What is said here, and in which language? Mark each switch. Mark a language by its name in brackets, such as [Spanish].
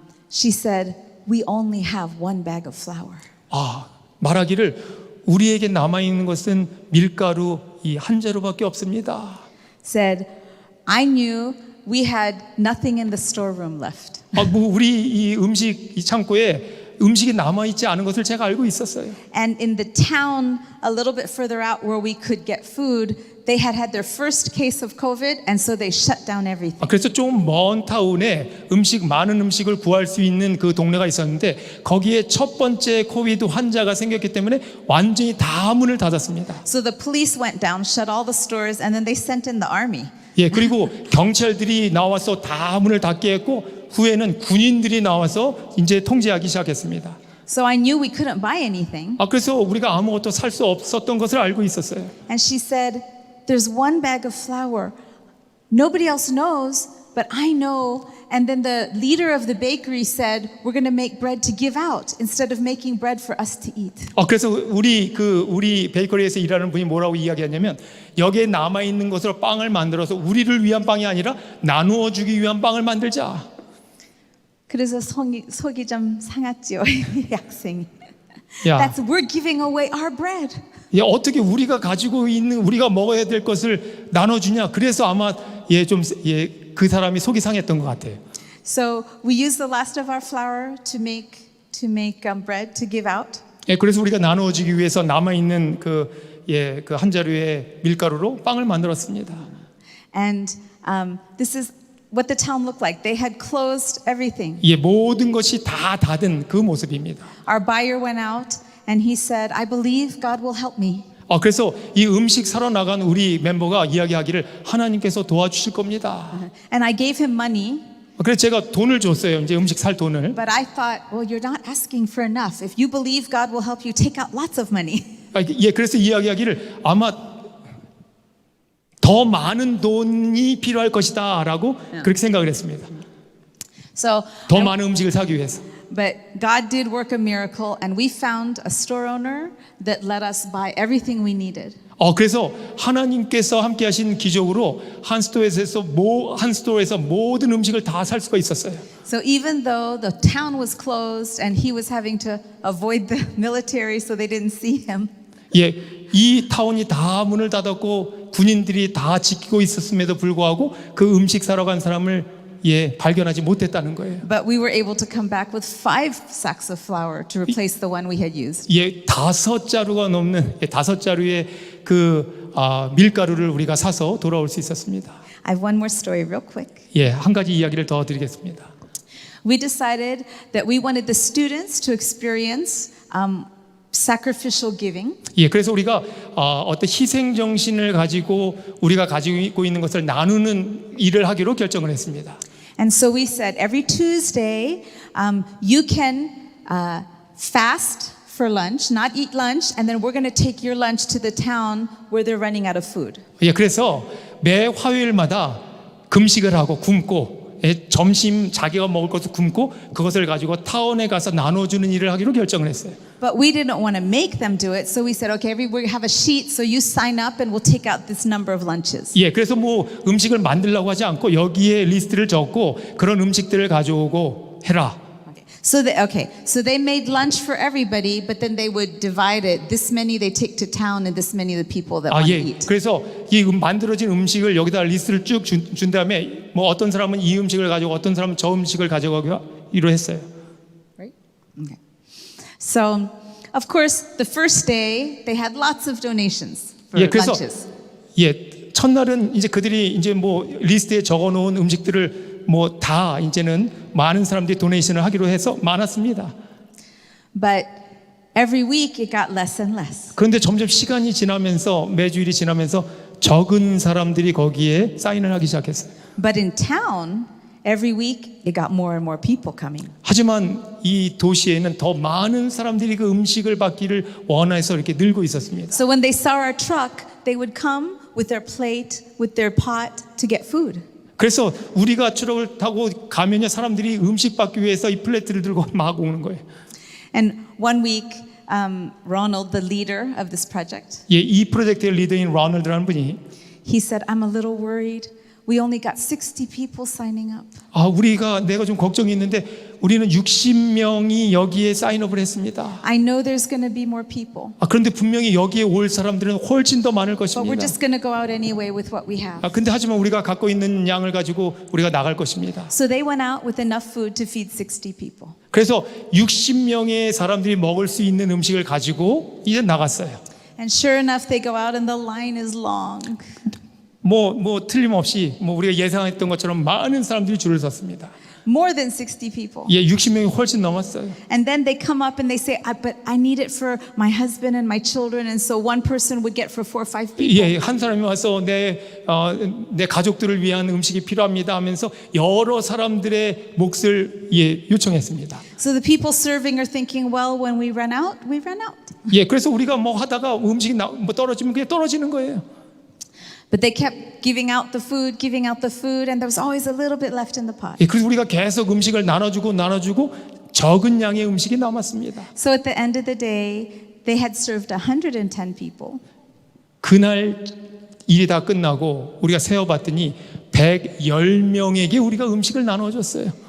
[English] She said, we only have 1 bag of flour. [Korean] 말하기를 우리에게 남아 있는 것은 밀가루 한 자루밖에 없습니다. [English] Said, I knew we had nothing in the storeroom left. [Korean] 우리 이 음식 이 창고에 음식이 남아 있지 않은 것을 제가 알고 있었어요. [English] And in the town a little bit further out where we could get food, they had their first case of COVID, and so they shut down everything. [Korean] 그래서 좀 먼 타운에 많은 음식을 구할 수 있는 그 동네가 있었는데 거기에 첫 번째 코비드 환자가 생겼기 때문에 완전히 다 문을 닫았습니다. [English] So the police went down, shut all the stores, and then they sent in the army. [Korean] 그리고 경찰들이 나와서 다 문을 닫게 했고 후에는 군인들이 나와서 이제 통제하기 시작했습니다. [English] So I knew we couldn't buy anything. [Korean] 그래서 우리가 아무것도 살 수 없었던 것을 알고 있었어요. [English] And she said, there's 1 bag of flour. Nobody else knows, but I know. And then the leader of the bakery said, we're going to make bread to give out instead of making bread for us to eat. [Korean] 그래서 우리 베이커리에서 일하는 분이 뭐라고 이야기했냐면 여기에 남아 있는 것으로 빵을 만들어서 우리를 위한 빵이 아니라 나누어 주기 위한 빵을 만들자. 그래서 속이 좀 상했지요, 이 학생이. [English] We're giving away our bread. [Korean] 어떻게 우리가 가지고 있는 우리가 먹어야 될 것을 나눠주냐. 그래서 아마 그 사람이 속이 상했던 것 같아요. [English] So we use the last of our flour to make bread to give out. [Korean] 그래서 우리가 나눠주기 위해서 남아 있는 그 한 자루의 밀가루로 빵을 만들었습니다. [English] And this is what the town looked like. They had closed everything. [Korean] 모든 것이 다 닫은 그 모습입니다. [English] Our buyer went out and he said, I believe God will help me. [Korean] 그래서 이 음식 사러 나간 우리 멤버가 이야기하기를 하나님께서 도와주실 겁니다. [English] And I gave him money. [Korean] 그래서 제가 돈을 줬어요. 이제 음식 살 돈을. [English] But I thought, well, you're not asking for enough. If you believe God will help you, take out lots of money. [Korean] 예, 그래서 이야기하기를 아마 더 많은 돈이 필요할 것이다라고 그렇게 생각을 했습니다. [English] So, [Korean] 더 많은 음식을 사기 위해서. [English] but God did work a miracle, and we found a store owner that let us buy everything we needed. [Korean] 그래서 하나님께서 함께하신 기적으로 한 스토어에서 모든 음식을 다 살 수가 있었어요. [English] So even though the town was closed and he was having to avoid the military so they didn't see him, [Korean] 예, 이 타운이 다 문을 닫았고 군인들이 다 지키고 있었음에도 불구하고 그 음식 사러 간 사람을 발견하지 못했다는 거예요. [English] but we were able to come back with 5 sacks of flour to replace the one we had used. [Korean] 5자루가 넘는 5자루의 그 밀가루를 우리가 사서 돌아올 수 있었습니다. [English] I have one more story real quick. [Korean] 한 가지 이야기를 더 드리겠습니다. [English] We decided that we wanted the students to experience sacrificial giving. [Korean] 그래서 우리가 어떤 희생 정신을 가지고 우리가 가지고 있는 것을 나누는 일을 하기로 결정을 했습니다. [English] And so we said every Tuesday you can fast for lunch, not eat lunch, and then we're going to take your lunch to the town where they're running out of food. [Korean] 그래서 매 화요일마다 금식을 하고 굶고 점심 자기가 먹을 것을 굶고 그것을 가지고 타운에 가서 나눠주는 일을 하기로 결정을 했어요. [English] But we didn't want to make them do it, so we said, okay, we have a sheet, so you sign up and we'll take out this number of lunches. [Korean] 그래서 뭐 음식을 만들려고 하지 않고 여기에 리스트를 적고 그런 음식들을 가져오고 해라. [English] So they made lunch for everybody, but then they would divide it. This many they take to town, and this many the people that want to eat. [Korean] 그래서 이 만들어진 음식을 여기다 리스트를 쭉 준 다음에 뭐 어떤 사람은 이 음식을 가지고 어떤 사람은 저 음식을 가져가기로 했어요. [English] Right? Okay. So, of course, the first day they had lots of donations for [Korean] 그래서 [English] lunches. [Korean] 첫날은 이제 그들이 이제 뭐 리스트에 적어놓은 음식들을 뭐 다 이제는 많은 사람들이 도네이션을 하기로 해서 많았습니다. [English] But every week it got less and less. [Korean] 그런데 점점 시간이 지나면서 매주일이 지나면서 적은 사람들이 거기에 사인을 하기 시작했어요. [English] But in town, every week it got more and more people coming. [Korean] 하지만 이 도시에는 더 많은 사람들이 그 음식을 받기를 원해서 이렇게 늘고 있었습니다. [English] So when they saw our truck, they would come with their plate, with their pot to get food. [Korean] 그래서 우리가 트럭을 타고 가면요 사람들이 음식 받기 위해서 이 플레이트를 들고 막 오는 거예요. [English] And one week, Ronald, the leader of this project, [Korean] 이 프로젝트의 리더인 로널드라는 분이 [English] he said, I'm a little worried. We only got 60 people signing up. [Korean] 내가 좀 걱정이 있는데 우리는 60명이 여기에 사인업을 했습니다. [English] I know there's going to be more people, [Korean] 그런데 분명히 여기에 올 사람들은 훨씬 더 많을 [English] but we're [Korean] 것입니다. [English] just going to go out anyway with what we have. [Korean] 근데 하지만 우리가 갖고 있는 양을 가지고 우리가 나갈 것입니다. [English] So they went out with enough food to feed 60 people. [Korean] 그래서 60명의 사람들이 먹을 수 있는 음식을 가지고 이제 나갔어요. [English] And sure enough, they go out and the line is long. [Korean] 뭐 틀림없이 우리가 예상했던 것처럼 많은 사람들이 줄을 섰습니다. [English] More than 60 people. [Korean] 60명이 훨씬 넘었어요. [English] And then they come up and they say, but I need it for my husband and my children. And so one person would get for 4 or 5 people. [Korean] 한 사람이 와서 내 가족들을 위한 음식이 필요합니다 하면서 여러 사람들의 몫을 요청했습니다. [English] So the people serving are thinking, well, when we run out, we run out. [Korean] 그래서 우리가 뭐 하다가 음식이 떨어지면 그냥 떨어지는 거예요. [English] But they kept giving out the food, and there was always a little bit left in the pot. [Korean] 그래서 우리가 계속 음식을 나눠주고 적은 양의 음식이 남았습니다. [English] So at the end of the day, they had served 110 people. [Korean] 그날 일이 다 끝나고 우리가 세어봤더니 110명에게 우리가 음식을 나눠줬어요.